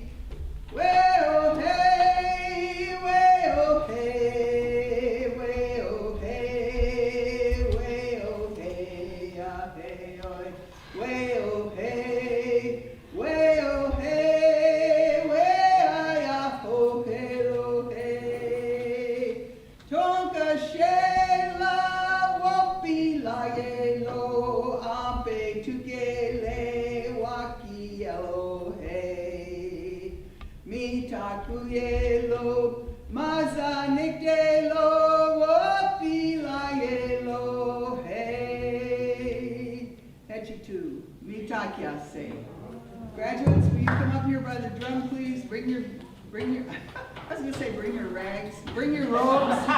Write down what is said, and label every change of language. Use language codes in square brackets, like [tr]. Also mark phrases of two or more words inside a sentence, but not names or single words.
[lkt] Well, hey, well, hey, well, hey, well, hey, hey, well, hey, well, hey, well, ho, hello, hey. Tonka shela wopila yelo ampe tukele waki yelo hey mi taku yelo maza niktelo wopila yelo hey Hechi tu mi takyase. [en] Graduates, will you come up here by the drum, please? Bring your I was going to say bring your rags, bring your robes.